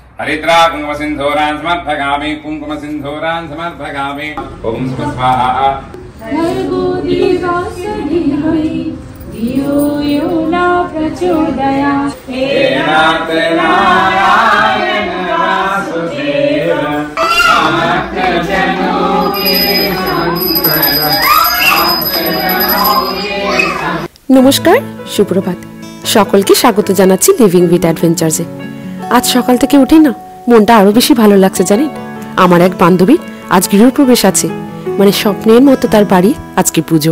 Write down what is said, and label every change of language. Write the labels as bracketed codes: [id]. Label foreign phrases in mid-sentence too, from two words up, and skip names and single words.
[sa] हरिद्रा कुंकुम सिंधूरान् समर्पयामि कुंकुम सिंधूरान् समर्पयामि ओम स्वाहा भर्गो देवस्य धीमहि धियो यो न प्रचोदयात् नारायण वासुदेव [bn] নমস্কার, সুপ্রভাত। সকলকে স্বাগত জানাচ্ছি লিভিং উইথ অ্যাডভেঞ্চার্সে। আজ সকাল থেকে উঠে না মনটা আরো বেশি ভালো লাগছে জানেন। আমার এক বান্ধবীর আজ গৃহপ্রবেশ আছে, মানে স্বপ্নের মতো তার বাড়ি আজকে পুজো।